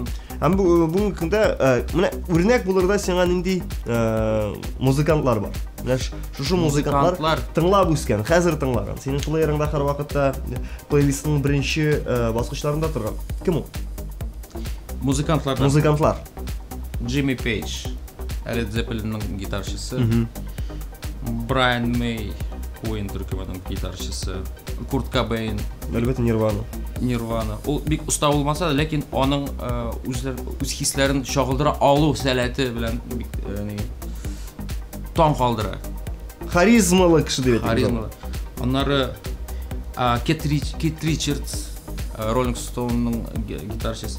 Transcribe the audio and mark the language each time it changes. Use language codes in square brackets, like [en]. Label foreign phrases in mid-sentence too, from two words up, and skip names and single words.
[tt] Һәм бүгенге көндә менә үрнәк булырда сиңа нинди музыкантлар бар. Менә шушы музыкантлар тыңлап үскән, хәзер тыңлаган. Синең плеерыңда һәр вакытта плейлистның беренче баскычларында торган. Кем ул? Музыкантлар. Джимми Пейдж, Led Zeppelin'ның гитарчысы. Брайан Мэй, Queen төркеменең гитарчысы. Курт Кобейн, әлбәттә Нирвана. Ул бик уста булмаса да, ләкин аның үз хисләрен чагылдыра алу сәләте белән бик таң калдыра. Харизмалы кеше дип әйтәләр. Аннары Кит Ричардс, Rolling Stone'ның гитарчысы.